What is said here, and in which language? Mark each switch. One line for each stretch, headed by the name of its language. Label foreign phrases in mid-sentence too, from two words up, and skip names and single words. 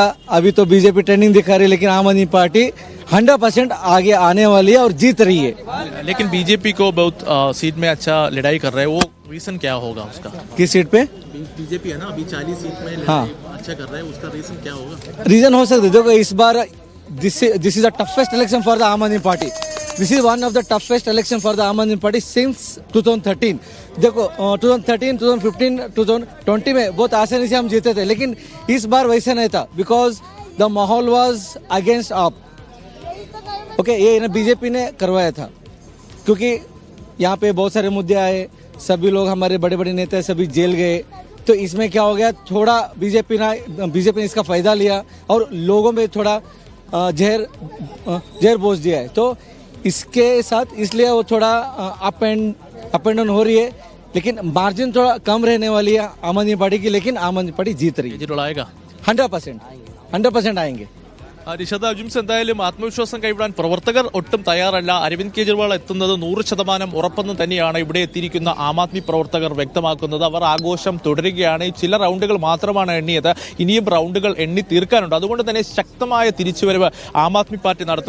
Hindi: अभी तो बीजेपी ट्रेंडिंग दिखा रही है, लेकिन आम आदमी पार्टी 100% आगे आने वाली है और जीत रही है. लेकिन बीजेपी को बहुत सीट में अच्छा लड़ाई कर रहा है, वो रीजन क्या होगा उसका? किस सीट पे? बीजेपी है ना अभी 40 सीट में हाँ अच्छा कर रहा है, उसका रीजन क्या होगा? रीजन हो सकता है. देखो इस बार
English: this is the toughest election for the Aam Aadmi Party. this is one of the toughest election for the Aam Aadmi Party since 2013.
Hindi: देखो 2013, 2015, 2020 में बहुत आसानी से हम जीते थे, लेकिन इस बार वैसा नहीं था
English: because the
Hindi: माहौल
English: was against
Hindi: आप. ओके ये ना बीजेपी ने करवाया था क्योंकि यहाँ पे बहुत सारे मुद्दे आए. सभी लोग हमारे बड़े बड़े नेता सभी जेल गए. तो इसमें क्या हो गया, थोड़ा बीजेपी ने इसका फायदा लिया और लोगों में थोड़ा जहर बोझ दिया है. तो इसके साथ इसलिए वो थोड़ा
English: up and down
Hindi: हो रही है, लेकिन मार्जिन थोड़ा कम रहने वाली है आम आदमी पार्टी की. लेकिन आम आदमी पार्टी जीत रही है. केजरीवाल आएगा 100% आएंगे.
Malayalam: നിഷാദ് അജിംസ്, എന്തായാലും ആത്മവിശ്വാസം കൈവിടാൻ പ്രവർത്തകർ ഒട്ടും തയ്യാറല്ല. അരവിന്ദ് കെജ്രിവാൾ എത്തുന്നത് 100% ഉറപ്പെന്ന് തന്നെയാണ് ഇവിടെ എത്തിയിരിക്കുന്ന ആം ആദ്മി പ്രവർത്തകർ വ്യക്തമാക്കുന്നത്. അവർ ആഘോഷം തുടരുകയാണ്. ചില റൗണ്ടുകൾ മാത്രമാണ് എണ്ണിയത്, ഇനിയും റൗണ്ടുകൾ എണ്ണി തീർക്കാനുണ്ട്. അതുകൊണ്ട് തന്നെ ശക്തമായ തിരിച്ചുവരവ് ആം ആദ്മി പാർട്ടി നടത്തും.